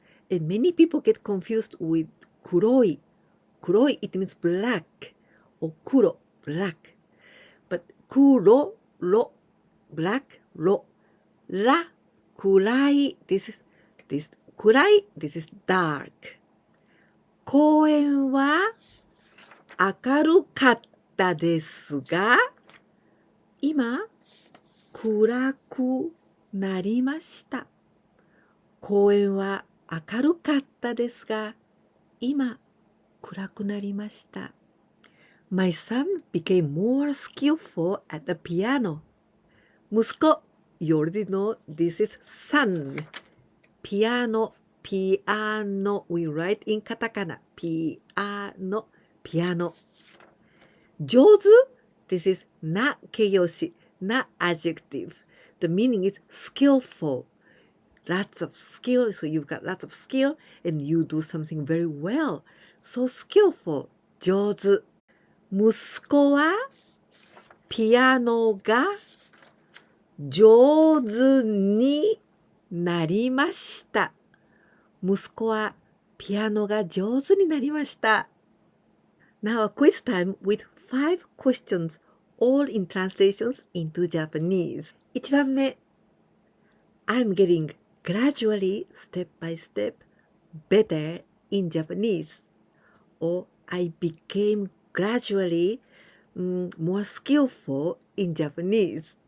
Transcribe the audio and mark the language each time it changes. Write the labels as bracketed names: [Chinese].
[English] And many people get confused with 黒い 黒い it means black or 黒 black. But 黒 ro black ろ ら 暗い this is 暗い this is dark. [Japanese] 公園は明るかったですが、今暗くなりました。公園は明るかったですが、今暗くなりました。 [English] My son became more skillful at the piano. 息子、you already know this is son. Piano, piano, we write in katakana. Piano, piano. 上手 this is not 形容詞 not adjective. The meaning is skillful. Lots of skill, so you've got lots of skill and you do something very well. So skillful. 上手。 [Japanese] 息子はピアノが上手になりました。息子はピアノが上手になりました。 [English] Now a quiz time with 5 questions, all in translations into Japanese. 1番目 I'm getting gradually, step by step, better in Japanese. Or I became gradually more skillful in Japanese.